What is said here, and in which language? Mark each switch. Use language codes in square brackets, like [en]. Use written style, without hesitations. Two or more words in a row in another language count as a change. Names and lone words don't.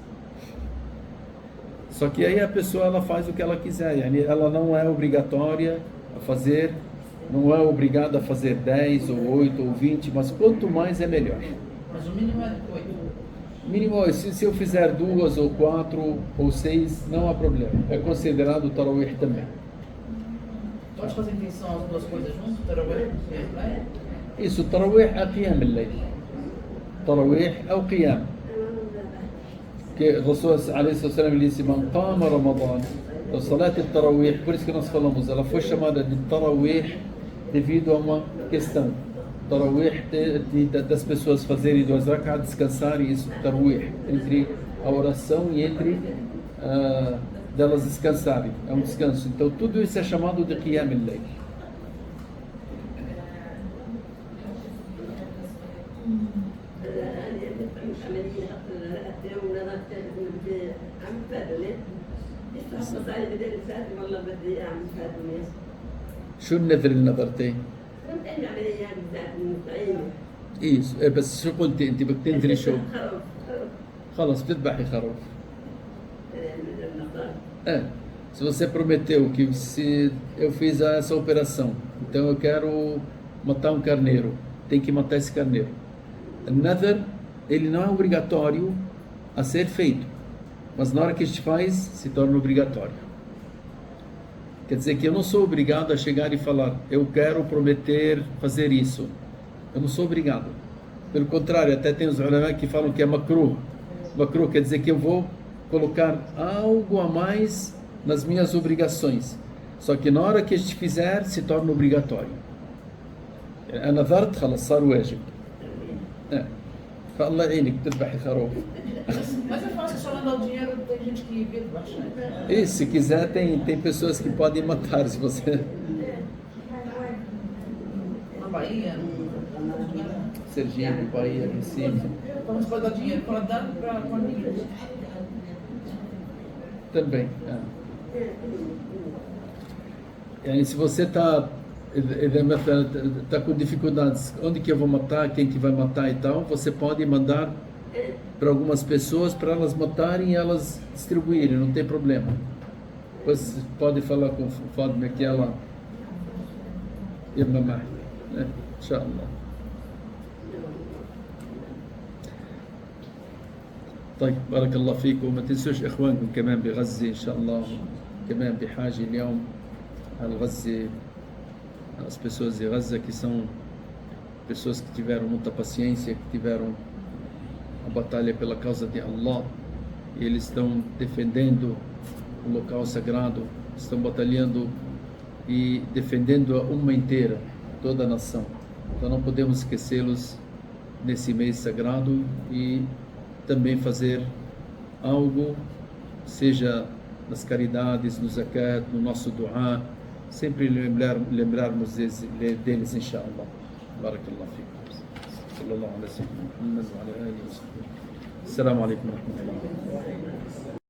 [pt] Só que aí a pessoa ela faz o que ela quiser, ela não é obrigatória a fazer, não é obrigada a fazer 10 ou 8 ou 20, mas quanto mais é melhor. Mas o mínimo é 8. Mínimo, se eu fizer 2 ou 4 ou 6, não há problema. É considerado Tarawih também. Pode fazer intenção as 2 coisas juntas? Tarawih? Isso, Tarawih é Qiyam al-Layl. Tarawih é o Qiyam. Que o Rasul ele disse: [ar] من قام رمضان. [pt] Então, Salat al-Tarawih, por isso que nós falamos, ela foi chamada de Tarawih devido a uma questão. Tarawih das pessoas fazerem 2 rak'ah, descansarem, isso, Tarawih, entre a oração e entre delas descansarem, é um descanso. Então tudo isso é chamado de Qiyam al-Layl. [ar] شو النذر اللي نذرتيه؟ isso بس شو قلتي انت بدك تنذري شو؟ خلص بتذبحي خروف. [pt] Se você prometeu que se eu fiz essa operação, então eu quero matar um carneiro, tem que matar esse carneiro. O nadhr, ele não é obrigatório a ser feito, mas na hora que a gente faz, se torna obrigatório. Quer dizer que eu não sou obrigado a chegar e falar, eu quero prometer fazer isso. Eu não sou obrigado. Pelo contrário, até tem os ulama que falam que é makruh. Makruh quer dizer que eu vou colocar algo a mais nas minhas obrigações. Só que na hora que a gente fizer, se torna obrigatório. [ar] أنا نذرت خلاص صار واجب. فالله يعينك تذبحي خروف. [pt] Mas é fácil, só mandar o dinheiro, tem gente que vê baixo. E se quiser, tem pessoas que podem matar se você... Na Bahia, Sergipe, Bahia, Recife. Quando você pode dar dinheiro para dar para família. Também. E se você está com dificuldades, onde que eu vou matar, quem que vai matar e tal, você pode mandar para algumas pessoas para elas matarem e elas distribuírem, não tem problema. Depois pode falar com o Fátima que ela irmã mais, né? Inshallah. [ar] طيب بارك الله فيكم وما تنسوش إخوانكم كمان بغزة إن شاء الله كمان بحاجة اليوم على غزة [pt] as pessoas de Gaza que são pessoas que tiveram muita paciência, que tiveram a batalha pela causa de Allah e eles estão defendendo o local sagrado, estão batalhando e defendendo a umma inteira, toda a nação. Então não podemos esquecê-los nesse mês sagrado e também fazer algo, seja nas caridades, no zakat, no nosso dua, sempre lembrarmos deles, inshallah. [ar] بارك الله فيكم. صلى الله عليه وسلم. السلام عليكم ورحمة الله وبركاته.